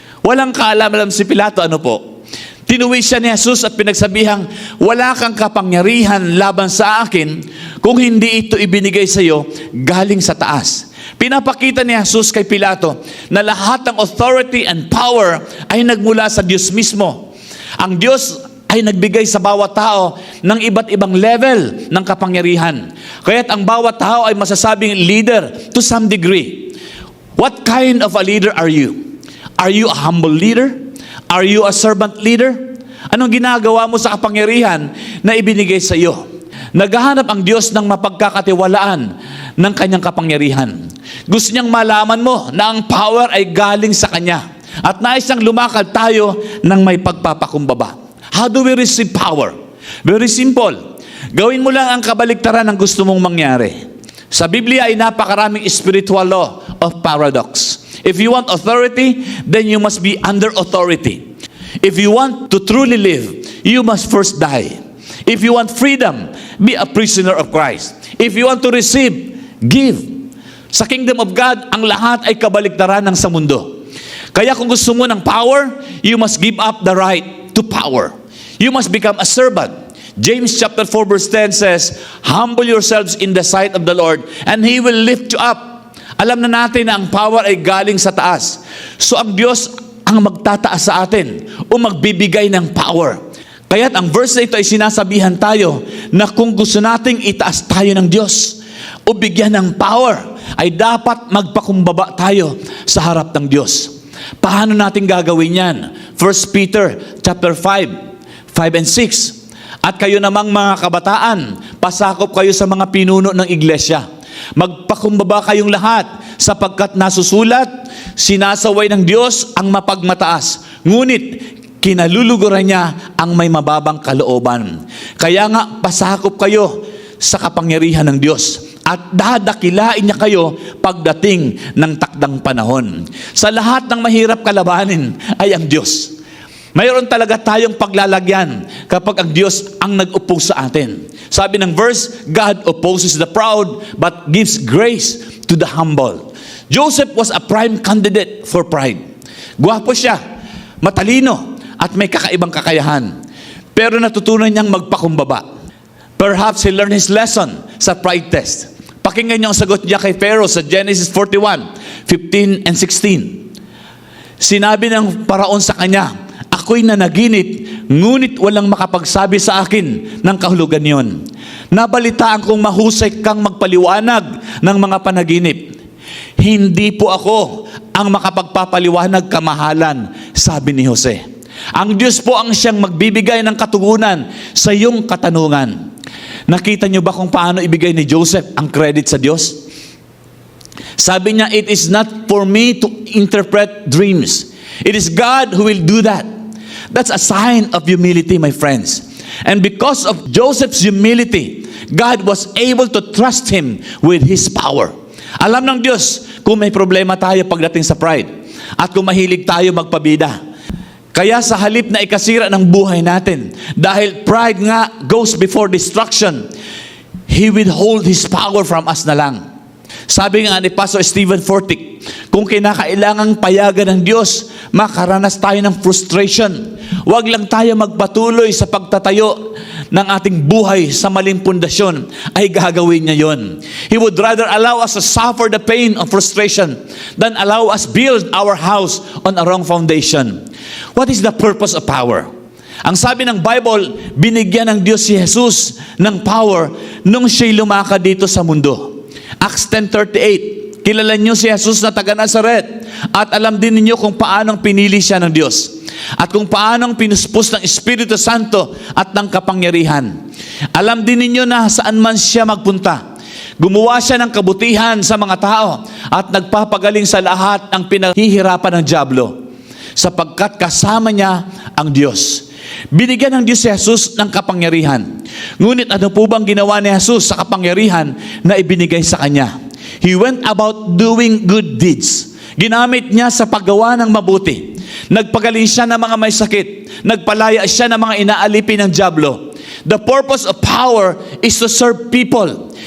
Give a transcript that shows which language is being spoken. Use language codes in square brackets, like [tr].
[tl] Walang kaalam-alam si Pilato, ano po? Tinuwi siya ni Jesus at pinagsabihang, wala kang kapangyarihan laban sa akin kung hindi ito ibinigay sa iyo galing sa taas. Pinapakita ni Jesus kay Pilato na lahat ng [en] authority and power [tl] ay nagmula sa Diyos mismo. Ang Diyos ay nagbigay sa bawat tao ng iba't ibang level ng kapangyarihan. Kaya't ang bawat tao ay masasabing [en] leader to some degree. What kind of a leader are you? Are you a humble leader? Are you a servant leader? [tl] Anong ginagawa mo sa kapangyarihan na ibinigay sa iyo? Naghahanap ang Diyos ng mapagkakatiwalaan ng kanyang kapangyarihan. Gusto niyang malaman mo na ang power ay galing sa Kanya. At nais niyang lumakad tayo ng may pagpapakumbaba. [en] How do we receive power? Very simple. [tl] Gawin mo lang ang kabaliktaran ng gusto mong mangyari. Sa Biblia ay napakaraming [en] spiritual law of paradox. If you want authority, then you must be under authority. If you want to truly live, you must first die. If you want freedom, be a prisoner of Christ. If you want to receive, give. [tl] Sa kingdom of God, ang lahat ay kabaliktaran ng sa mundo. Kaya kung gusto mo ng [en] power, you must give up the right to power. You must become a servant. James chapter 4 verse 10 says, humble yourselves in the sight of the Lord, and He will lift you up. [tl] Alam na natin na ang power ay galing sa taas. So ang Diyos ang magtataas sa atin o magbibigay ng power. Kaya't ang verse na ito ay sinasabihan tayo na kung gusto nating itaas tayo ng Diyos o bigyan ng power, ay dapat magpakumbaba tayo sa harap ng Diyos. Paano natin gagawin yan? 1 Peter chapter 5 and 6. At kayo namang mga kabataan, pasakop kayo sa mga pinuno ng iglesia. Magpakumbaba kayong lahat sapagkat nasusulat, sinasaway ng Diyos ang mapagmataas, ngunit kinaluluguran niya ang may mababang kalooban. Kaya nga pasakop kayo sa kapangyarihan ng Diyos at dadakilain niya kayo pagdating ng takdang panahon. Sa lahat ng mahirap kalabanin ay ang Diyos. Mayroon talaga tayong paglalagyan kapag ang Diyos ang nag-upo sa atin. Sabi ng [en] verse, God opposes the proud but gives grace to the humble. Joseph was a prime candidate for pride. [tl] Gwapo siya, matalino, at may kakaibang kakayahan. Pero natutunan niyang magpakumbaba. [en] Perhaps he learned his lesson sa pride test. [tl] Pakinggan niyo ang sagot niya kay Pharaoh sa Genesis 41:15 and 16. Sinabi ng paraon sa kanya, ako'y nanaginip, ngunit walang makapagsabi sa akin ng kahulugan yon. Nabalitaan kong mahusay kang magpaliwanag ng mga panaginip. Hindi po ako ang makapagpapaliwanag kamahalan, sabi ni Jose. Ang Diyos po ang siyang magbibigay ng katugunan sa iyong katanungan. Nakita niyo ba kung paano ibigay ni Joseph ang credit sa Diyos? Sabi niya, [en] it is not for me to interpret dreams. It is God who will do that. That's a sign of humility, my friends. And because of Joseph's humility, God was able to trust him with his power. [tl] Alam ng Diyos kung may problema tayo pagdating sa pride at kung mahilig tayo magpabida. Kaya sa halip na ikasira ng buhay natin, dahil pride nga [en] goes before destruction, He withhold His power from us [tl] na lang. Sabi nga ni Pastor Stephen Fortick, kung kinakailangang payagan ng Diyos, makaranas tayo ng frustration. Huwag lang tayo magpatuloy sa pagtatayo ng ating buhay sa maling pundasyon, ay gagawin niya yon. [en] He would rather allow us to suffer the pain of frustration than allow us build our house on a wrong foundation. What is the purpose of power? [tl] Ang sabi ng Bible, binigyan ng Diyos si Jesus ng power nung siya'y lumakad dito sa mundo. Acts 10:38, kilala niyo si Jesus na taga Nazaret at alam din niyo kung paanong pinili siya ng Diyos at kung paanong pinuspos ng Espiritu Santo at ng kapangyarihan. Alam din niyo na saan man siya magpunta, gumawa siya ng kabutihan sa mga tao at nagpapagaling sa lahat ng pinaghihirapan ng dyablo sapagkat kasama niya ang Diyos. Binigyan ng Diyos si Jesus ng kapangyarihan. Ngunit ano po bang ginawa ni Jesus sa kapangyarihan na ibinigay sa Kanya? [en] He went about doing good deeds. [tl] Ginamit niya sa paggawa ng mabuti. Nagpagaling siya ng mga may sakit. Nagpalaya siya ng mga inaalipin ng dyablo. [en] The purpose of power is to serve people.